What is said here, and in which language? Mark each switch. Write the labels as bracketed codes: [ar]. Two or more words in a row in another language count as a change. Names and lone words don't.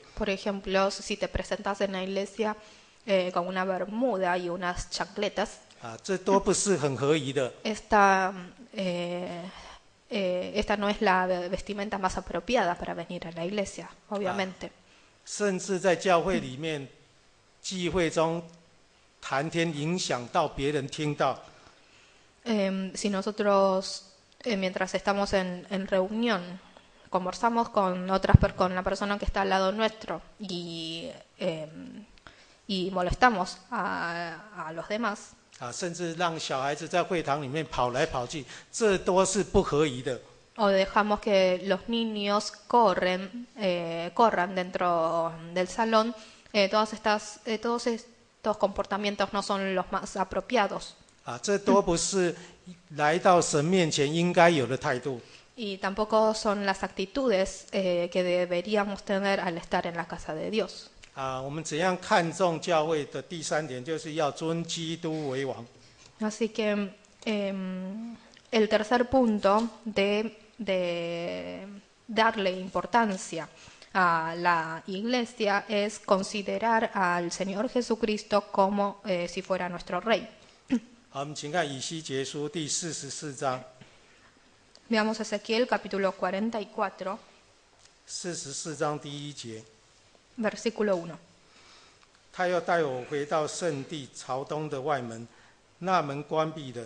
[es] por ejemplo, si te presentas en la iglesia con una bermuda y unas chancletas, [zh] 啊，这都不是很合宜的。 [es] esta no es la vestimenta más apropiada para venir a la iglesia, obviamente. [zh] 甚至在教会里面聚会中谈天，影响到别人听到， [es] Si nosotros, mientras estamos en reunión, conversamos con con la persona que está al lado nuestro y molestamos a los demás, [zh] 甚至让小孩子在会堂里面跑来跑去，这都是不合宜的。 [es] o dejamos que los niños corran dentro del salón, todos estos comportamientos no son los más apropiados. [zh] 这都不是来到神面前应该有的态度。 [es] Y tampoco son las actitudes que deberíamos tener al estar en la casa de Dios. [zh] 我们怎样看重教会的第三点，就是要尊基督为王。 [es] Así que el tercer punto de darle importancia a la iglesia es considerar al Señor Jesucristo como si fuera nuestro Rey. [zh] 好，我们请看以西结书第44章。 [es] Veamos Ezequiel capítulo 44, [zh] 44 章第1节， [es] versículo 1. [zh] 他要带我回到圣地朝东的外门，那门关闭了。